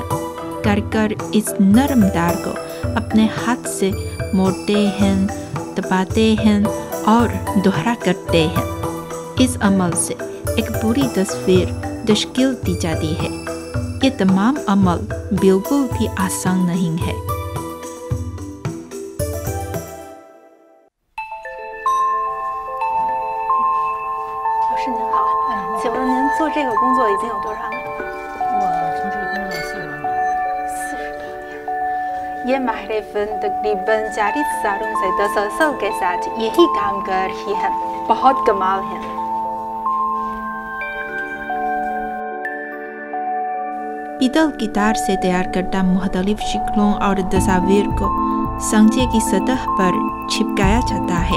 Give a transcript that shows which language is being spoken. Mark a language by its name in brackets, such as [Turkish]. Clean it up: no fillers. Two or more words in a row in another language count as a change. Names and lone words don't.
[Urdu] کاریگر اس نرم تار کو اپنے ہاتھ سے موڑتے ہیں، دباتے ہیں اور دوہرا کرتے ہیں. اس عمل سے ایک پوری تصویر تشکیل دی جاتی ہے. یہ تمام عمل بالکل بھی آسان نہیں ہے. [Chinese] 老师您好，请问您做这个工作已经有多少年？我从事工作40多年。 40多年। [Urdu] یہ ماہرفن تقریباً 40 سالوں سے تسلسل کے ساتھ یہی کام کر رہی ہے. بہت کمال ہے. پیتل کی تار سے تیار کرتا مختلف شکلوں اور تصویر کو سنجے کی سطح پر چھپکایا جاتا ہے.